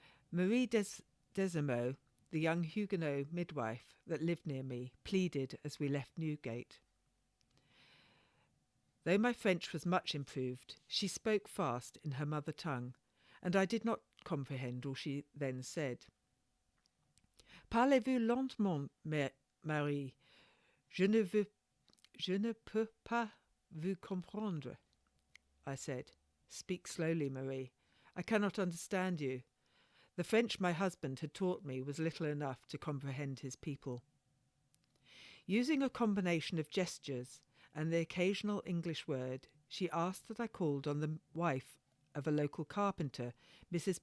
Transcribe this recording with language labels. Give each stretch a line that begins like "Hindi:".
English: Marie Desameaux, the young Huguenot midwife that lived near me, pleaded as we left Newgate. Though my French was much improved, she spoke fast in her mother tongue, and I did not comprehend all she then said.
French: Parlez-vous lentement, Marie? Je ne peux pas vous comprendre,
English: I said. Speak slowly, Marie. I cannot understand you. The French my husband had taught me was little enough to comprehend his people. Using a combination of gestures and the occasional English word, she asked that I called on the wife of a local carpenter, Mrs.